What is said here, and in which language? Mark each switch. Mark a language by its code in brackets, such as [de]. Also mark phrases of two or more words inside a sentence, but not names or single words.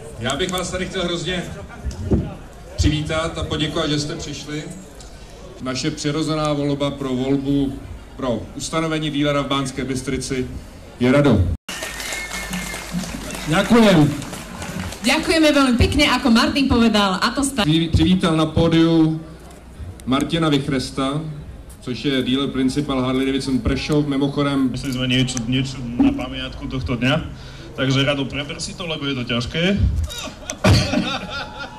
[cs] Já bych vás tady chtěl hrozně přivítat a poděkovat, že jste přišli. Naše přirozená volba pro ustanovení dílera v Banské Bystrici je Rado. [sk] Ďakujem. Ďakujeme veľmi pekne, ako Martin povedal, a to [cs] Přivítal na pódiu Martina Vichresta, což je [en] dealer principal [cs] Harley Davidson Prešov, mimochodem. [sk] Mysleli sme niečo na pamiatku tohto dňa, takže Rado, preber si to, lebo je to ťažké.